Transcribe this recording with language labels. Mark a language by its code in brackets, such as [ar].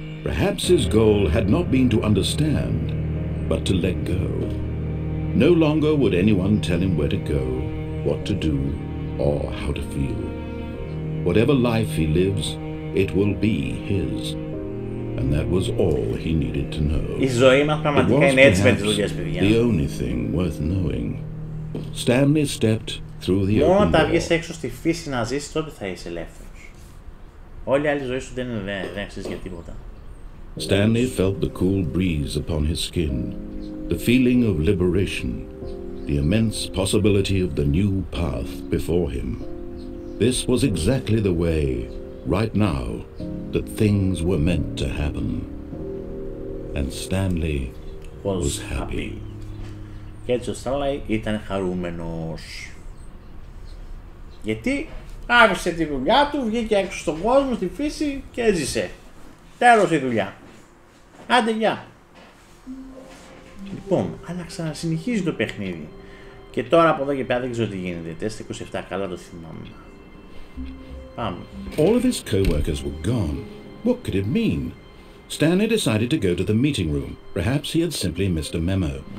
[en] Perhaps his goal had not been to understand, but to let go. No longer would anyone tell him where to go, what to do, or how to feel. Whatever life he lives, it will be his. And that was all he needed to know. [el] Η ζωή μας πραγματικά είναι έτσι με τις δουλειές, παιδιά. [en] The only thing worth knowing. Stanley stepped through the open door. [el] Μόνο όταν τα βγεις έξω στη φύση να ζήσεις, τότε θα είσαι ελεύθερος. Όλη η άλλη ζωή σου δεν αξίζει για τίποτα. [en] Stanley felt the cool breeze upon his skin, the feeling of liberation, the immense possibility of the new path before him. This was exactly the way, right now, that things were meant to happen. And Stanley was happy. [el] Και έτσι ο Stanley ήταν χαρούμενος. Γιατί άφησε τη δουλειά του, βγήκε έξω στον κόσμο, στη φύση και έζησε. Τέλος η δουλειά. Άντε γεια. Λοιπόν, αλλά ξανασυνεχίζει το παιχνίδι. Και τώρα από εδώ και πέρα δεν ξέρω τι γίνεται. Τεστ 27, καλά το θυμάμαι. Πάμε. [en] All of his co-workers were gone. What could it mean? Stanley decided to go to the meeting room. Perhaps he had simply missed a memo.